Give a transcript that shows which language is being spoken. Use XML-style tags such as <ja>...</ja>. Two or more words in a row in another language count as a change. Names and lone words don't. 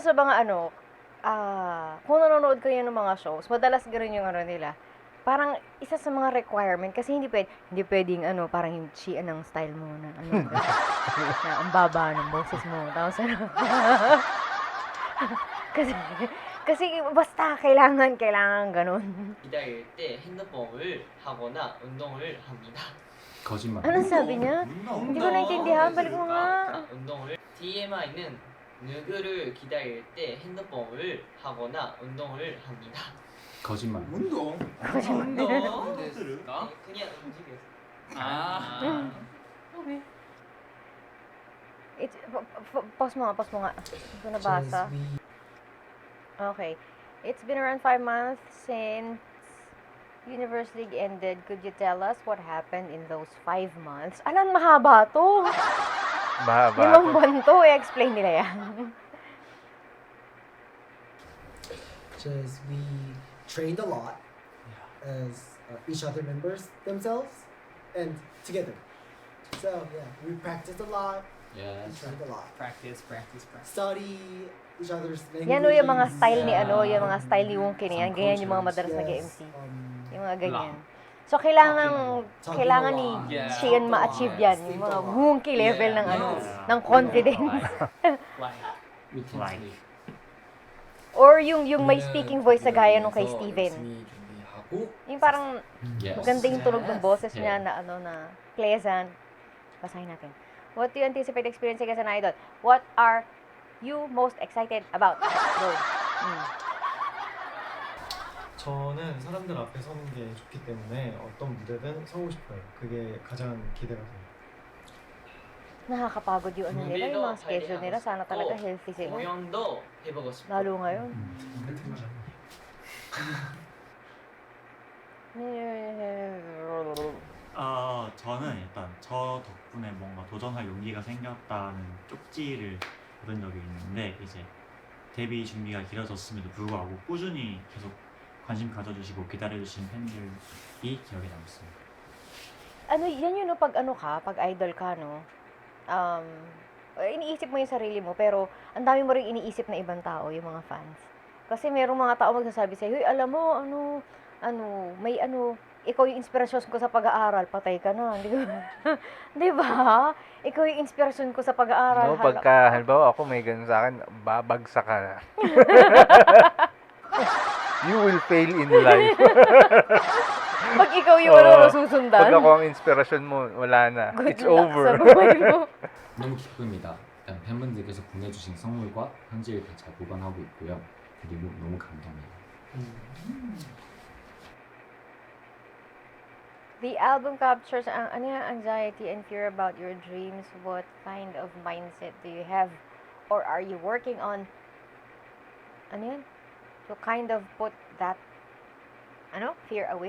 <tl>nyo sa mga ano, kung nanonood kayo ng mga shows, madalas gano'n yung ano nila. Parang isa sa mga requirement kasi hindi pwedeng ano, parang yung chian ng style mo na ano, na ang baba ng boses mo. Tapos ano, kasi basta kailangan ganun.</tl> <ko>기다릴 때 핸드폰을 하거나 운동을 합니다. 거짓말.</ko> <tl>Anong sabi niya? Hindi ko naintindihan. Balik mo nga.</tl> <ko>운동을 TMI는 누구를 기다릴 때 핸드폰을 하거나 운동을 합니다. 거짓말. 운동? 운동? 됐을까? 그냥 움직여서. 아.</ko> <tl>It's, pause mo nga. Hindi ko nabasa.</tl> <en>Just we Okay. It's been around 5 months since Universe League ended. Could you tell us what happened in those 5 months?</en> <tl>Alam, mahaba to. Mahaba. 5 buwan to. I-explain nila yan.</tl> <en>just we trained a lot as each other members themselves and together. So yeah, we practiced a lot. We Yes. trained a lot. Practice. Study each other's languages.</en> <tl>Yan o yung mga style ni</tl> <en>Yeah.</en> <tl>yung mga style ni Wongkin yan.</tl> <en>Some</en> <tl>Ganyan yung mga</tl> <en>cultures.</en> <tl>madalas</tl> <en>Yes,</en> <tl>nag-MC. Yung mga ganyan. Lang. So, kailangan</tl> <en>Talking</en> <tl>kailangan</tl> <en>a</en> <tl>ni</tl> <en>lot. Yeah.</en> <tl>Sheehan ma-achieve yan. Yung mga Wongki level ng</tl> <en>Yeah.</en> <tl>ng confidence.</tl> <en>Like. We can Like. take.</en> <tl>Or yung may speaking voice sa gaya nung kay Steven.</tl> <ko>준비하고</ko> <tl>Yung parang</tl> <en>Yes.</en> <tl>maganda yung tunog ng boses</tl> <en>Yeah.</en> <tl>niya na pleasant. Basahin natin.</tl> <en>What do you anticipate experiencing as an idol? What are you most excited about? Go.</en> <ko>저는 사람들 앞에 서는 게 좋기 때문에 어떤 무대든 서고 싶어요. 그게 가장 기대가 돼요.</ko> <tl>Nakakapagod yung ano nila, yung mga schedule nila. Sana talaga Oh. healthy sila.</tl> <ko>공연도 해보고 싶고.</ko> <tl>Lalo ngayon.</tl> <ko>저는 일단 저 덕분에 뭔가 도전할 용기가 생겼다는 쪽지를 받은 적이 있는데 이제 데뷔 준비가 길어졌음에도 불구하고 꾸준히 계속 관심 가져주시고 기다려주신 팬들이 기억에 남습니다.</ko> <tl>Ano, yan yun, no, pag idol ka, no, iniisip mo yung sarili mo, pero ang dami mo rin iniisip na ibang tao, yung mga fans. Kasi merong mga tao magsasabi sa'yo, "Hoy, alam mo, ikaw yung inspirasyon ko sa pag-aaral, patay ka na." Di ba? Ikaw yung inspirasyon ko sa pag-aaral. No, pagka, halimbawa ako may ganun sa akin, babagsak ka na.</tl> <en>You will fail in life.</en> <tl>Pag ikaw yung susundan, Pag ako ang inspirasyon mo, wala na.</tl> <en>good It's luck over.</en> <tl>sa buhay mo.</tl> <ko>너무 기쁩니다. 일단 팬분들께서 보내주신 선물과 편지를 다 잘 보관하고 있고요. 그리고 너무 감동해요.</ko> <en>The album captures anxiety and fear about your dreams. What kind of mindset do you have? Or are you working on to kind of put that fear away?</en>